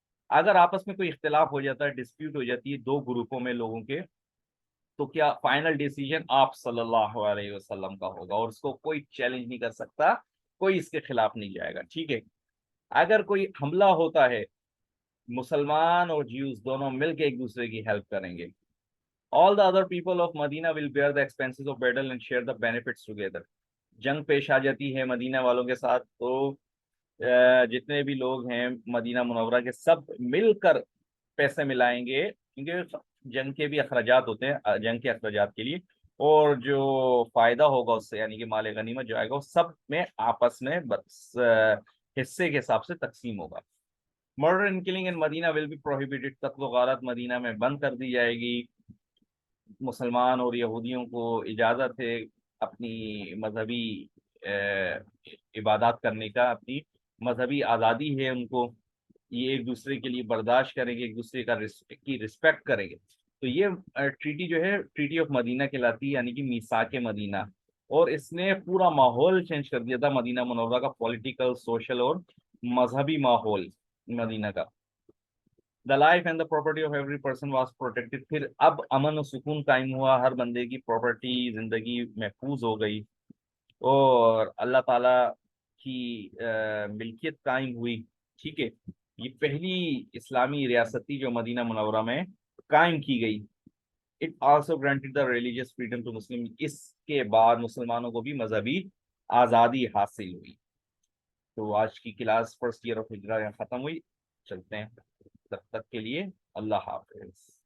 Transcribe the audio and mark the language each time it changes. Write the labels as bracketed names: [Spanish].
[Urdu] اگر آپس میں کوئی اختلاف ہو جاتا ہے، ڈسپیوٹ ہو جاتی ہے دو گروپوں میں لوگوں کے، تو کیا فائنل ڈیسیجن آپ صلی اللہ علیہ وسلم کا ہوگا، اور اس کو کوئی چیلنج نہیں کر سکتا، کوئی اس کے خلاف نہیں جائے گا. ٹھیک ہے، اگر کوئی حملہ ہوتا ہے، مسلمان اور جیوز دونوں مل کے ایک دوسرے کی ہیلپ کریں گے. [English] All the other people of Medina will bear the expenses of battle and share the benefits together. [Urdu] جنگ پیش آ جاتی ہے مدینہ والوں کے ساتھ تو جتنے بھی لوگ ہیں مدینہ منورہ کے، سب مل کر پیسے ملائیں گے، کیونکہ جنگ کے بھی اخراجات ہوتے ہیں، جنگ کے اخراجات کے لیے، اور جو فائدہ ہوگا اس سے یعنی کہ مال غنیمت جو آئے گا وہ سب میں آپس میں بس حصے کے حساب سے تقسیم ہوگا. [English] Murder and killing in Medina will be prohibited. [Urdu] قتل و غارت مدینہ میں بند کر دی جائے گی. مسلمان اور یہودیوں کو اجازت ہے اپنی مذہبی عبادات کرنے کا، اپنی مذہبی آزادی ہے ان کو، یہ ایک دوسرے کے لیے برداشت کریں گے، ایک دوسرے کی رسپیکٹ کریں گے. تو یہ ٹریٹی جو ہے ٹریٹی آف مدینہ کہلاتی ہے، یعنی کہ میثاق مدینہ. اور اس نے پورا ماحول چینج کر دیا تھا مدینہ منورہ کا، پولیٹیکل، سوشل اور مذہبی ماحول مدینہ کا. [English] The life and the property of every person was protected. [Urdu] پھر اب امن و سکون قائم ہوا، ہر بندے کی پراپرٹی، زندگی محفوظ ہو گئی، اور اللہ تعالیٰ کی ملکیت قائم ہوئی. ٹھیک ہے، یہ پہلی اسلامی ریاست تھی جو مدینہ منورہ میں قائم کی گئی. [English] It also granted the religious freedom to Muslim. [Urdu] اس کے بعد مسلمانوں کو بھی مذہبی آزادی حاصل ہوئی. تو آج کی کلاس فرسٹ ایئر آف ہجرہ ختم ہوئی. چلتے ہیں، تب تک کے لیے اللہ حافظ.